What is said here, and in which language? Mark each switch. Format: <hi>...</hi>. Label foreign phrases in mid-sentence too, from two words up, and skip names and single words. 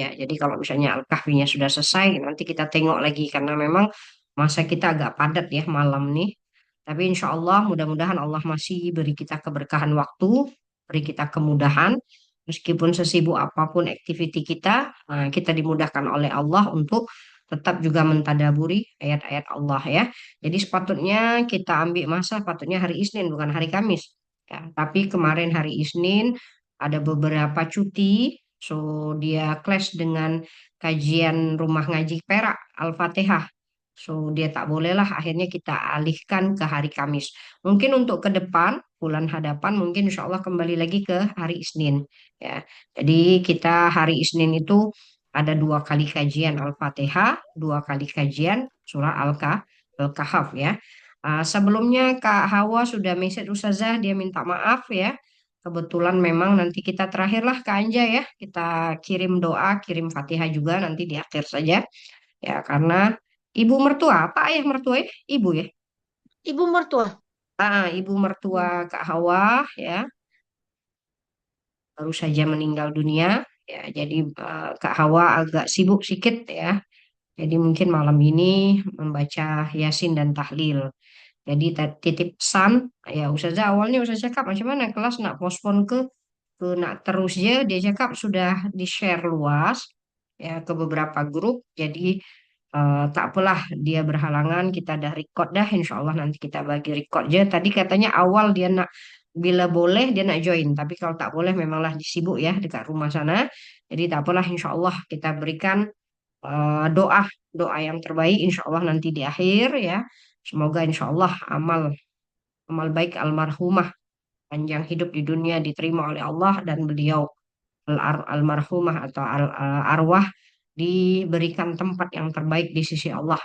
<id>Jadi kalau misalnya Al-Kahfinya sudah selesai, nanti kita tengok lagi karena memang masa kita agak padat ya malam nih. Tapi</id> <ar>إن شاء الله</ar> <id>mudah-mudahan Allah masih beri kita keberkahan waktu, beri kita kemudahan. Meskipun sesibuk apapun aktiviti kita, kita dimudahkan oleh Allah untuk tetap juga mentadaburi ayat-ayat Allah ya.</id> <ms>Jadi sepatutnya kita ambil masa, sepatutnya hari Isnin bukan hari Kamis. Ya, tapi kemarin hari Isnin ada beberapa cuti, so dia clash dengan kajian rumah ngaji Perak Al-Fatihah. So dia tak bolehlah akhirnya kita alihkan ke hari Kamis. Mungkin untuk ke depan, bulan hadapan mungkin</ms> <ar>إن شاء الله</ar> <ms>kembali lagi ke hari Isnin. Ya, jadi kita hari Isnin itu ada 2 kali kajian Al-Fatihah, 2 kali kajian surah Al-Kahf ya. Sebelumnya Kak Hawa sudah message Ustazah, dia minta maaf ya. Kebetulan memang nanti kita terakhirlah Kak Anja ya. Kita kirim doa, kirim Fatihah juga nanti di akhir saja. Ya, karena ibu mertua, apa ayah mertua ya? Ibu ya. Ibu mertua. Ibu mertua Kak Hawa ya, baru saja meninggal dunia. Ya, jadi Kak Hawa agak sibuk sedikit ya. Jadi mungkin malam ini membaca Yasin dan tahlil. Jadi titip pesan, ya Ustazah awalnya Ustazah cakap macam mana kelas nak pospon ke nak terus dia cakap sudah di-share luas ya ke beberapa grup. Jadi tak apalah dia berhalangan kita dah record dah</ms> <ar>إن شاء الله</ar> <ms>nanti kita bagi record je. Tadi katanya awal dia nak bila boleh dia nak join tapi kalau tak boleh memanglah disibuk ya dekat rumah sana. Jadi tak apalah</ms> <ar>إن شاء الله</ar> <ms>kita berikan doa doa yang terbaik</ms> <ar>إن شاء الله</ar> <ms>nanti di akhir ya. Semoga</ms> <ar>إن شاء الله</ar> <ms>amal amal baik almarhumah panjang hidup di dunia diterima oleh Allah dan beliau almarhumah atau arwah diberikan tempat yang terbaik di sisi Allah.</ms>